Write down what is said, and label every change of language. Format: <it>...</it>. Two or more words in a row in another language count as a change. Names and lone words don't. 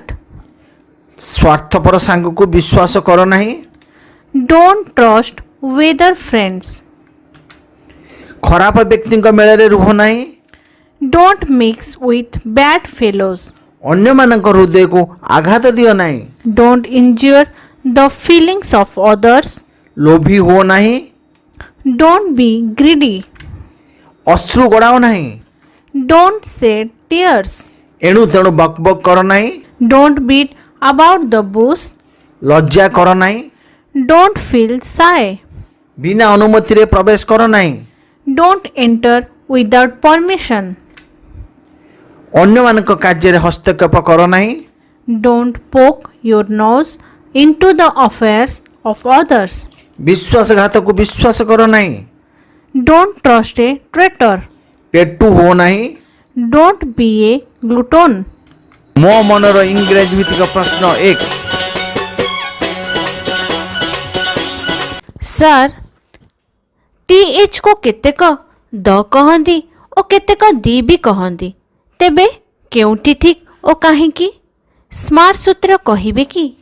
<or>ସ୍ୱାର୍ଥପର ସାଙ୍ଗକୁ ବିଶ୍ୱାସ କର ନାହିଁ।</or> <en>Don't trust weather friends.</en> <or>ଖରାପ ବ୍ୟକ୍ତିଙ୍କ ମେଳରେ ରୁହ ନାହିଁ।</or> <en>Don't mix with bad fellows.</en> <or>ଅନ୍ୟମାନଙ୍କ ହୃଦୟକୁ ଆଘାତ ଦିଅ ନାହିଁ।</or> <en>Don't injure the feelings of others.</en> <or>ଲୋଭୀ ହୁଅ ନାହିଁ।</or> <en>Don't be greedy.</en> <or>ଅଶ୍ରୁ ଗଡ଼ାଅ ନାହିଁ।</or> <en>Don't shed tears.</en> <or>ଏଣୁ ତେଣୁ ବକ୍ ବକ୍ କର ନାହିଁ।</or> <en>Don't beat about the bush.</en> <or>ଲଜ୍ଜା କର ନାହିଁ।</or> <en>Don't feel shy.</en> <or>ବିନା ଅନୁମତିରେ ପ୍ରବେଶ କର ନାହିଁ।</or> <en>Don't enter without permission.</en> <or>ଅନ୍ୟମାନଙ୍କ କାର୍ଯ୍ୟରେ ହସ୍ତକ୍ଷେପ କର ନାହିଁ।</or> <en>Don't poke your nose into the affairs of others.</en> <hi>विश्वासघातक को विश्वास करो नहीं.</hi> <en>Don't trust a traitor.</en> <hi>पेटू हो नहीं.</hi> <en>Don't be a glutton.</en> <or>ମୋ ମନର ଇଂରାଜୀ ଭିତ୍ତିକ ପ୍ରଶ୍ନ 1. ସାର୍ TH को କେତେକ ଦ କହନ୍ତି ଓ କେତେକ ଦି ବି କହନ୍ତି. ତେବେ କେଉଁଠି ଠିକ୍ ଓ କାହିଁକି? ସ୍ମାର୍ଟ ସୂତ୍ର କହିବେ କି?</or>